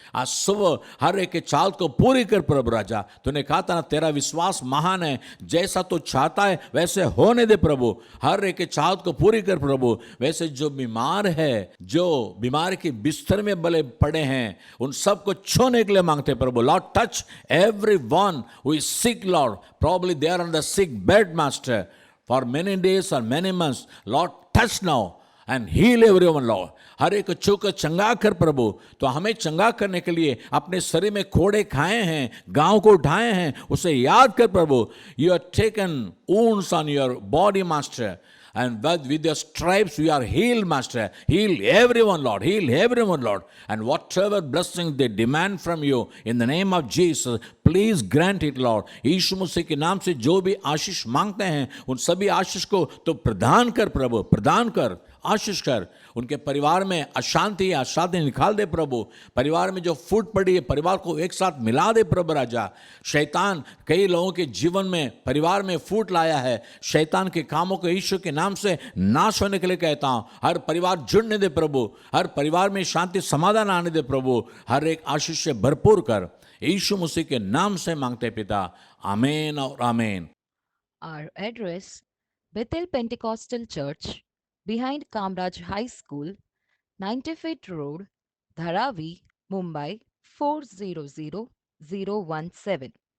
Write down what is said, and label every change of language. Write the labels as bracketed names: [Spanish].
[Hindi] आज सुबह हर एक के चाल को पूरी कर प्रभु राजा। तूने कहा था ना, तेरा विश्वास महान है, जैसा तू चाहता है वैसे होने दे प्रभु। हर एक के चाल को पूरी कर प्रभु। वैसे जो बीमार है, जो बीमारी के बिस्तर में बले पड़े हैं, उन सबको छूने के लिए मांगते प्रभु। [English] Lord touch everyone who is sick, Lord. Probably they are on the sick bed, Master, for many days or many months. Lord, touch now and heal everyone, Lord. [Hindi] हर एक छू कर चंगा कर प्रभु। तो हमें चंगा करने के लिए अपने शरीर में खोड़े खाए हैं, गांव को उठाए हैं, उसे याद कर प्रभु। [English] You have taken wounds on your body, Master. And with your stripes we are healed, Master. Heal everyone, Lord. Heal everyone, Lord. And whatever blessing they demand from you, in the name of Jesus, please grant it, Lord. [Hindi] यीशु मसीह के नाम से जो भी आशीष मांगते हैं, उन सभी आशीष को तो प्रदान कर प्रभु, प्रदान कर, आशीष कर। उनके परिवार में अशांति निकाल दे प्रभु। परिवार में जो फूट पड़ी है, परिवार को एक साथ मिला दे प्रभु राजा। शैतान कई लोगों के जीवन में, परिवार में फूट लाया है। शैतान के कामों को यीशु के नाम से नाश होने के लिए कहता हूं। हर परिवार जुड़ने दे प्रभु। हर परिवार में शांति समाधान आने दे प्रभु। हर एक आशीष से भरपूर कर। यीशु मसीह के नाम से मांगते पिता, आमीन और आमीन। [English] Our address, Bethel Pentecostal Church, behind Kamraj High School, 90 Feet Road, Dharavi, Mumbai 400017.